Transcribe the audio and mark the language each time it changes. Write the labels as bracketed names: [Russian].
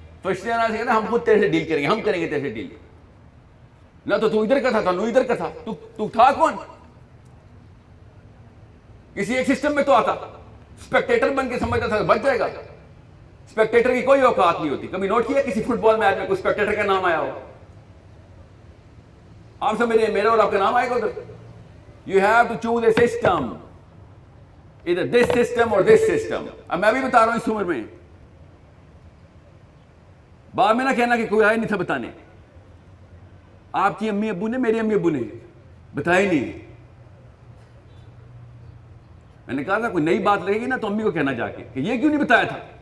[Urdu] فرشتے آنا سے کہنا ہم خود تیرے سے ڈیل کریں گے, ہم کریں گے تیرے سے ڈیل. نہ تو ادھر کا تھا نہ ادھر کا تھا, تو تھا کون؟ کسی ایک سسٹم میں تو آتا, اسپیکٹیٹر بن کے سمجھتا تھا بچ جائے گا. اسپیکٹیٹر کی کوئی اوقات نہیں ہوتی. کبھی نوٹ کیا کسی فٹ بال میچ میں کوئی اسپیکٹیٹر کا نام آیا ہو؟ آپ سب میرا اور آپ کا نام آئے گا ادھر. [English] You have to choose a system, either this system or this system. [Urdu] اب میں بھی بتا رہا ہوں اس عمر میں. بعد میں نہ کہنا کہ کوئی آیا نہیں تھا بتانے. آپ کی امی ابو نے, میری امی ابو نے بتایا نہیں. میں نے کہا تھا کوئی نئی بات لگے گی نا تو امی کو کہنا جا کے کہ یہ کیوں نہیں بتایا تھا.